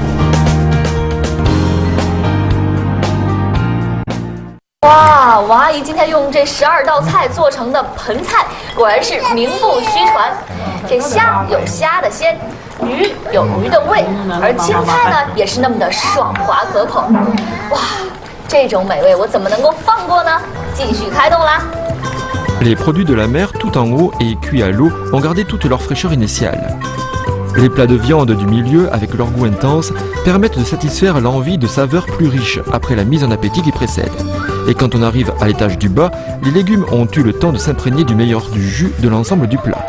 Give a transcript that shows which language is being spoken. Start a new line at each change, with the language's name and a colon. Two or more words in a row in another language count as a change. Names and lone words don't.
Chinese: 哇，王阿姨今天用这12道菜做成的盆菜，果然是名不虚传。这虾有虾的鲜，鱼有鱼的味，而青菜呢也是那么的爽滑可口。哇，这种美味我怎么能够放过呢？继续开动啦！
French: Les produits de la mer tout en haut et cuits à l'eau ont gardé toute leur fraîcheur initiale. Les plats de viande du milieu, avec leur goût intense, permettent de satisfaire l'envie de saveurs plus riches après la mise en appétit qui précède. Et quand on arrive à l'étage du bas, les légumes ont eu le temps de s'imprégner du meilleur du jus de l'ensemble du plat.